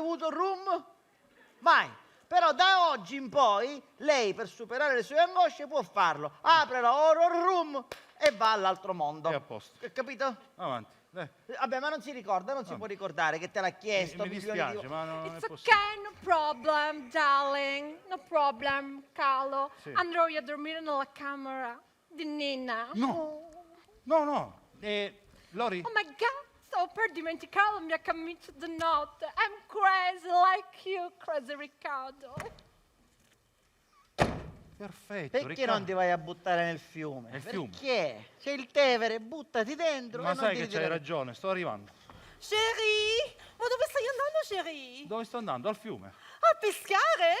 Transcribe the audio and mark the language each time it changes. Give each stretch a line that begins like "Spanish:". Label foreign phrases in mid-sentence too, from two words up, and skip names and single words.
Italian: bevuto rum? Mai. Però da oggi in poi lei per superare le sue angosce può farlo. Apre la horror room e va all'altro mondo. È a posto. Capito? Avanti. Dai. Vabbè, ma non si ricorda, non si può ricordare che te l'ha chiesto. Mi milioni dispiace, di- ma non è
English: It's
Italian: possibile.
English: okay, no problem, darling. No problem, Carlo.
Italian: Sì. Andrò io a dormire nella camera di Nina. No. No, no. Lori?
English: Oh my God,
Italian: stavo per dimenticare la mia camicia di notte.
English: I'm crazy like you, crazy Riccardo.
Italian: Perfetto. Perché Riccardo. non ti vai a buttare nel fiume? Nel fiume? Perché? C'è il Tevere, buttati dentro. Ma e non sai ti che c'hai ritirare. ragione, sto arrivando. Chérie, ma dove stai andando, chérie? Dove sto andando? Al fiume. A pescare?